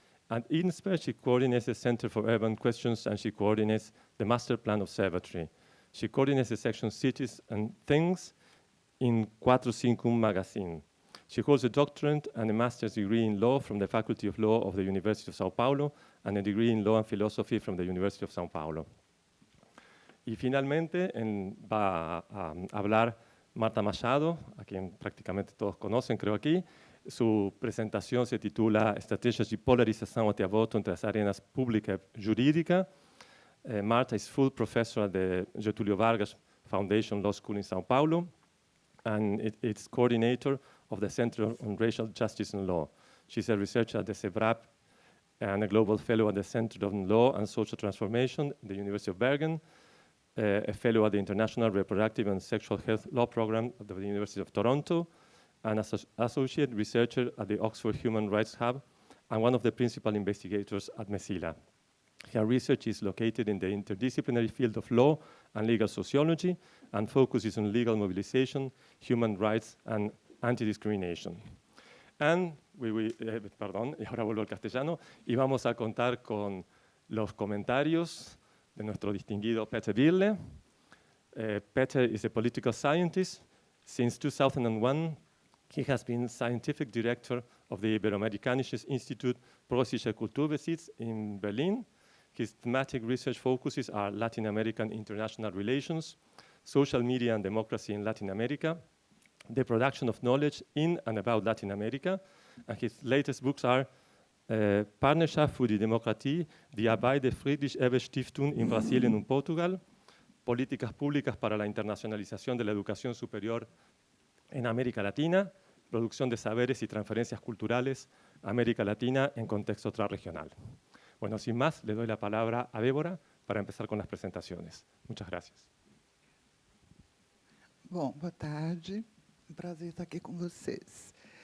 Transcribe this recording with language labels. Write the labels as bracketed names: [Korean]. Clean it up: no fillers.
[English] At INSPER, she coordinates the Center for Urban Questions and she coordinates the Master Plan Observatory. She coordinates the section Cities and Things in 451 magazine. She holds a doctorate and a master's degree in law from the Faculty of Law of the University of São Paulo and a degree in law and philosophy from the University of São Paulo. [Spanish] Y finalmente va a hablar Marta Machado, a quien prácticamente todos conocen, creo aquí. Su presentación se titula Estrategias de polarização até a voto entre as arenas pública e jurídica. [English] Marta is full professor at the Getúlio Vargas Foundation Law School in São Paulo, and it's coordinator of the Center on Racial Justice and Law. She's a researcher at the SEBRAP and a global fellow at the Center on Law and Social Transformation at the University of Bergen, a fellow at the International Reproductive and Sexual Health Law Program at the University of Toronto, and associate researcher at the Oxford Human Rights Hub, and one of the principal investigators at MESILA. Her research is located in the interdisciplinary field of law and legal sociology, and focuses on legal mobilization, human rights, and anti-discrimination. [Spanish] And perdón, y ahora vuelvo al castellano, y vamos a contar con los comentarios de nuestro distinguido Peter Birle. [English] Peter is a political scientist. Since 2001, he has been scientific director of the Iberoamerikanisches Institut Preußischer Kulturbesitz in Berlin. His thematic research focuses are Latin American international relations, social media and democracy in Latin America, the production of knowledge in and about Latin America, and his latest books are Partnerschaft für die Demokratie, die Arbeit der Friedrich-Ebert-Stiftung in Brasilien und Portugal, Políticas Públicas para la Internacionalización de la Educación Superior en América Latina, Producción de Saberes y Transferencias Culturales, América Latina en contexto transregional. [Spanish] Bueno, sin más, le doy la palabra a Débora para empezar con las presentaciones. Muchas gracias. [Portuguese] Bom, boa tarde. Um prazer estar aqui com vocês.